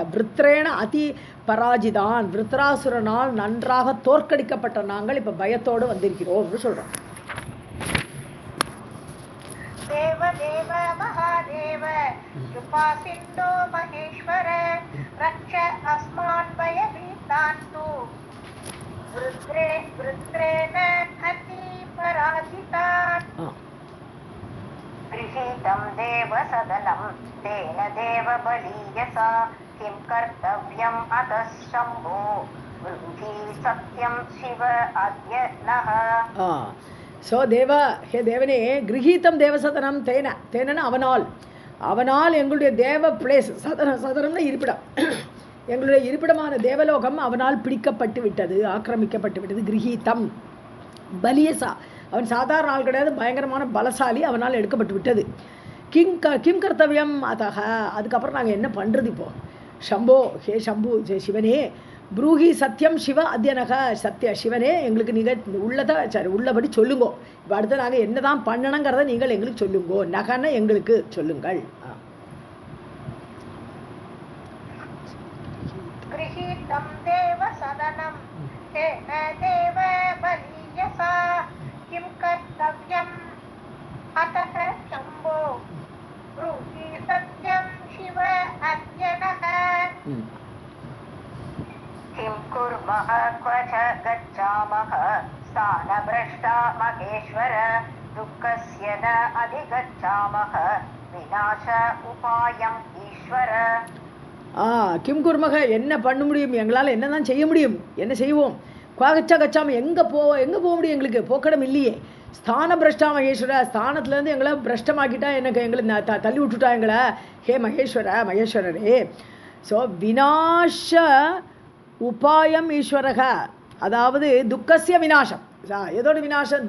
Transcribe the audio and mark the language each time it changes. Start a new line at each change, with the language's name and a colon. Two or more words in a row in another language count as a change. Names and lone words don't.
Sanskrit: वृत्रेण अति पराजितान्,
Tamil: விருத்ராசுரனால் நன்றாக தோற்கடிக்கப்பட்ட நாங்கள் இப்போ பயத்தோடு வந்திருக்கிறோம் அப்படின்னு சொல்கிறோம்.
Sanskrit: देव देव महादेव कृपा सिन्धो महेश्वर रक्ष अस्मान् भयभीतान् तु वृत्रेण अति पराजितान्. गृहीतं देवसदनं तेन देवबलीयसा किं कर्तव्यम् अतः शम्भो ब्रूहि सत्यं शिव अद्य नः.
Tamil: ஸோ ஹே தேவனே,
Sanskrit: गृहीतं देवसदनं
Tamil: தேனன்னு அவனால் எங்களுடைய தேவ பிளேஸ், சதனம்னா இருப்பிடம், எங்களுடைய இருப்பிடமான தேவலோகம் அவனால் பிடிக்கப்பட்டு விட்டது, ஆக்கிரமிக்கப்பட்டு விட்டது.
Sanskrit: गृहीतं बलीयसा,
Tamil: அவன் சாதாரண ஆள் கிடையாது, பயங்கரமான பலசாலி, அவனால் எடுக்கப்பட்டு விட்டது.
Sanskrit: किं कर्तव्यम् अतः,
Tamil: அதுக்கப்புறம் நாங்கள் என்ன பண்ணுறது இப்போ? ஷம்போ, ஹே ஷம்பு, சிவனே,
Sanskrit: ब्रूहि सत्यं शिव अद्य नः,
Tamil: சத்திய சிவனே, எங்களுக்கு நீங்கள் உள்ளபடி சொல்லுங்கோ, இப்போ அடுத்து நாங்கள் என்ன தான் பண்ணணுங்கிறத நீங்கள் எங்களுக்கு சொல்லுங்கோ, நகன எங்களுக்கு சொல்லுங்கள்.
Sanskrit: गृहीतं देवसदनं तेन देवबलीयसा किं कर्तव्यम् अतः शम्भो ब्रूहि सत्यं शिव अद्य नः. किं कुर्मः क्व च गच्छामः स्थानभ्रष्टा महेश्वर दुःखस्य न अधिगच्छामः विनाश उपायम् ईश्वर. किं कुर्मः,
Tamil: என்ன பண்ண முடியும், எங்களால் என்ன தான் செய்ய முடியும், என்ன செய்வோம்? கச்சாமல் எங்கே போக முடியும், எங்களுக்கு போக்கடம் இல்லையே.
Sanskrit: स्थान भ्रष्टा महेश्वर,
Tamil: ஸ்தானத்துலேருந்து எங்களை பிரஷ்டமாக்கிட்டா, எங்களை தள்ளி விட்டுட்டா எங்களை. ஹே மகேஸ்வரரே. ஸோ
Sanskrit: विनाश उपायम् ईश्वरः,
Tamil: அதாவது
Sanskrit: दुःखस्य विनाशम्,
Tamil: எதோட விநாசம்?